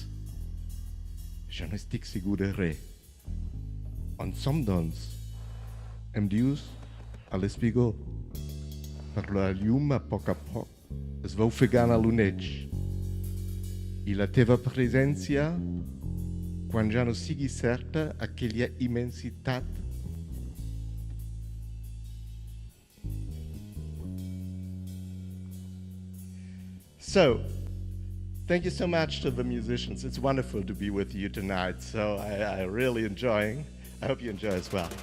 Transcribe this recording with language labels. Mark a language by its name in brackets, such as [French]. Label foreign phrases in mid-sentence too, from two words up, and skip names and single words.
[Catalan] Ja no estic segur de res. On som, doncs? Em dius a l'espigó. Per la llum a poc es va ofegant a l'oneig. I la teva presència, quan ja no sigui certa aquella immensitat. [English] So, thank you so much to the musicians. It's wonderful to be with you tonight. So I really enjoying. I hope you enjoy as well.